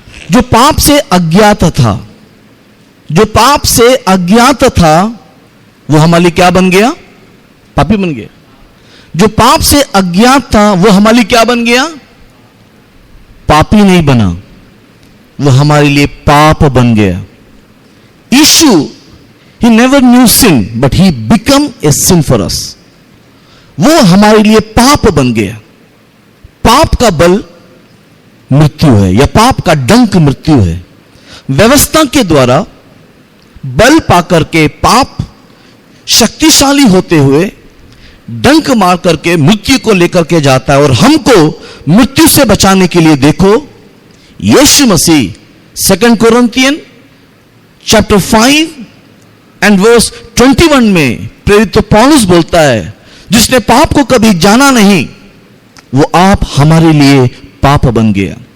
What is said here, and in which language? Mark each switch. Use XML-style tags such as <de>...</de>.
<hi>जो पाप से अज्ञात था, जो पाप से अज्ञात था, वो हमारे लिए क्या बन गया? पापी बन गया। जो पाप से अज्ञात था वो हमारे लिए क्या बन गया? पापी नहीं बना, वो हमारे लिए पाप बन गया।</hi> <en>यीशु, he never knew sin, but he became a sin for us.</en> <hi>वो हमारे लिए पाप बन गया। पाप का बल मृत्यु है, या पाप का डंक मृत्यु है। व्यवस्था के द्वारा बल पाकर के पाप शक्तिशाली होते हुए डंक मार करके मृत्यु को लेकर के जाता है, और हमको मृत्यु से बचाने के लिए देखो यीशु मसीह 2 कोरिन्थियन</hi> <en>chapter 5 and verse 21</en> <hi>में प्रेरित पौलुस बोलता है, जिसने पाप को कभी जाना नहीं, वो आप हमारे लिए पाप बन गया।</hi>